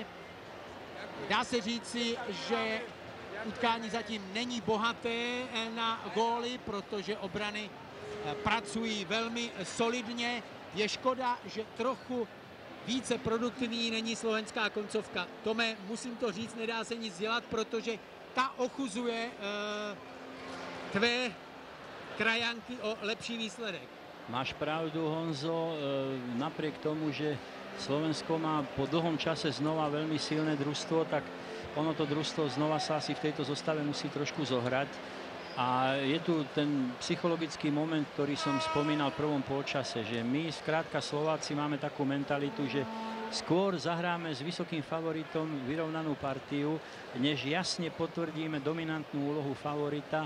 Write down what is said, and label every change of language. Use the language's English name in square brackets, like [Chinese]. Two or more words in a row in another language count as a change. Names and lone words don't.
[Czech] Dá se říci, že utkání zatím není bohaté na góly, protože obrany pracují velmi solidně. Je škoda, že trochu více produktivní není slovenská koncovka. Tome, musím to říct, nedá se nic dělat, protože ta ochuzuje tvé krajanky o lepší výsledek. [Slovak] Máš pravdu, Honzo, napriek tomu, že Slovensko má po dlhom čase znova veľmi silné družstvo, tak ono to družstvo znova sa asi v tejto zostave musí trošku zohrať. A je tu ten psychologický moment, ktorý som spomínal v prvom polčase, že my, skrátka Slováci, máme takú mentalitu, že skôr zahráme s vysokým favoritom vyrovnanú partiu, než jasne potvrdíme dominantnú úlohu favorita.